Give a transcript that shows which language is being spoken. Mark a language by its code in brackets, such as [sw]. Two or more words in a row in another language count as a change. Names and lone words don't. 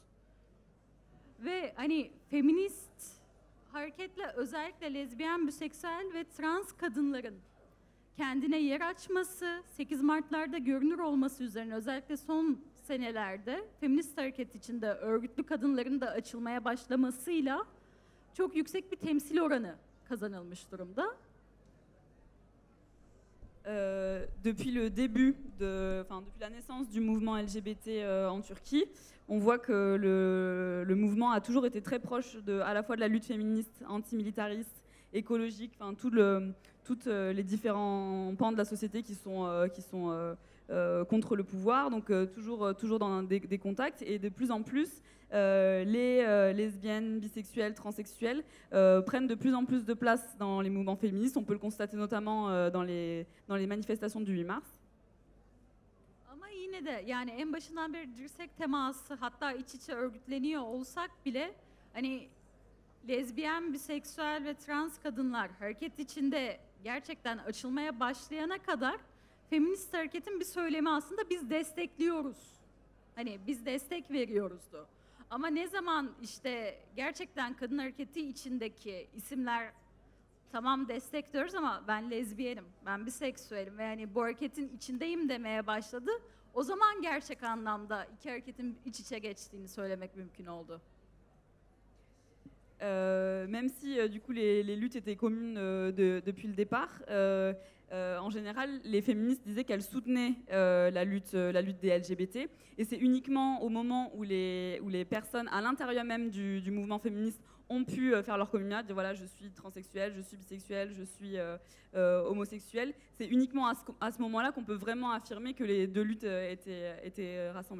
[tr] Ve hani feminist hareketle özellikle lezbiyen, biseksüel ve trans kadınların kendine yer açması, 8 Mart'larda görünür olması üzerine özellikle son senelerde feminist hareket içinde örgütlü kadınların da açılmaya başlamasıyla çok yüksek bir temsil oranı kazanılmış durumda. [fr] Depuis le début, depuis la naissance du mouvement LGBT en Turquie, on voit que le mouvement a toujours été très proche à la fois de la lutte féministe, antimilitariste, écologique, tous les différents pans de la société qui sont contre le pouvoir, donc toujours dans des contacts, et de plus en plus les lesbiennes, bisexuelles, transsexuelles prennent de plus en plus de place dans les mouvements féministes. On peut le constater notamment dans les manifestations du 8 mars. [tr] Ama yine de yani en başından beri dirsek teması, hatta iç içe örgütleniyor olsak bile hani lezbiyen, biseksüel ve trans kadınlar hareket içinde gerçekten açılmaya başlayana kadar feminist hareketin bir söylemi aslında biz destekliyoruz. Hani biz destek veriyoruzdu. Ama ne zaman işte gerçekten kadın hareketi içindeki isimler tamam destekliyoruz ama ben lezbiyenim, ben biseksüelim ve yani bu hareketin içindeyim demeye başladı. O zaman gerçek anlamda iki hareketin iç içe geçtiğini söylemek mümkün oldu. [fr] Même si du coup les luttes étaient communes depuis le départ, en général les féministes disaient qu'elles soutenaient la lutte des LGBT, et c'est uniquement au moment où les personnes à l'intérieur même du mouvement féministe ont pu faire leur communauté, dire voilà je suis transsexuelle, je suis bisexuelle, je suis homosexuelle, c'est uniquement à ce moment-là qu'on peut vraiment affirmer que les deux luttes étaient rassemblées.